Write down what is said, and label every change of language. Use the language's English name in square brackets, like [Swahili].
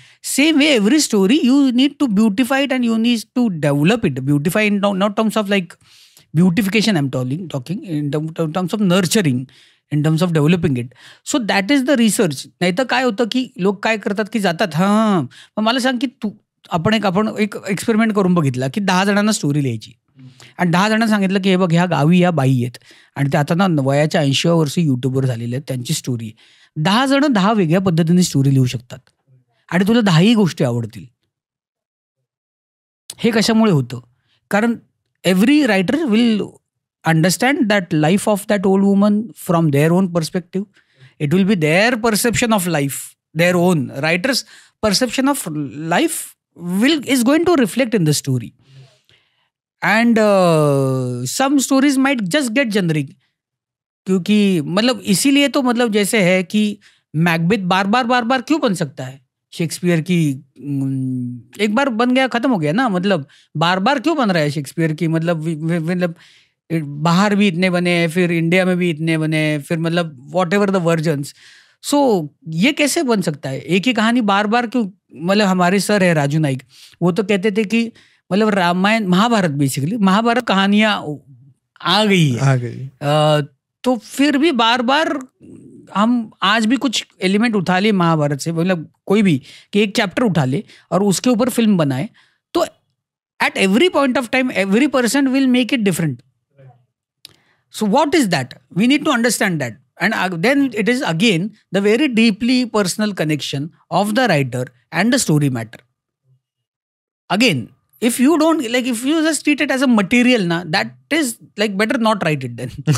[English] Same way, every story you need to beautify it and you need to develop it. Beautify in not terms of like beautification, I'm talking in terms of nurturing, in terms of developing it. So that is the research. [Marathi] नाही तर काय होतं की लोक काय करतात की जातात, हां मग मला सांग की तू आपण एक एक्सपेरिमेंट करून बघितला की 10 जणांना स्टोरी लिहायची आणि 10 जणांना सांगितलं की हे बघ ह्या गावी या बाई आहेत आणि ते आता ना वयाच्या 80व्या वर्षी युट्यूबवर झालेले आहेत, त्यांची स्टोरी. 10 जण 10 वेगळ्या पद्धतीने स्टोरी लिहू शकतात आणि तुला 10ही गोष्टी आवडतील. हे कशामुळे होतं? कारण [English] every writer will understand that life of that old woman from their own perspective. It will be their perception of life, their own. Writer's perception of life is going to reflect in the story. And some stories might just get generic. [Hindi] क्योंकि मतलब इसीलिए तो मतलब जैसे है कि Macbeth बार बार क्यों बन सकता है? शेक्सपियर की एक बार बन गया खत्म हो गया ना. मतलब बार क्यों बन रहा है शेक्सपियर की? मतलब बाहर भी इतने बने, फिर इंडिया में भी इतने बने, फिर मतलब [English] Whatever the versions. [Hindi] सो ये कैसे बन सकता है? एक ही कहानी बार क्यों? मतलब हमारे सर है राजू नाइक, वो तो कहते थे कि मतलब रामायण महाभारत, बेसिकली महाभारत कहानियां आ गई है. तो फिर भी बार हम आज भी कुछ एलिमेंट उठा ले महाभारत से, मतलब कोई भी कि एक चैप्टर उठा ले और उसके ऊपर फिल्म बनाए, तो [English] At every point of time every person will make it different. So what is that? We need to understand that. And then it is again the very deeply personal connection of the writer and the story matter. Again, if you don't like, if you just treat it as a material, that is like better not write it then.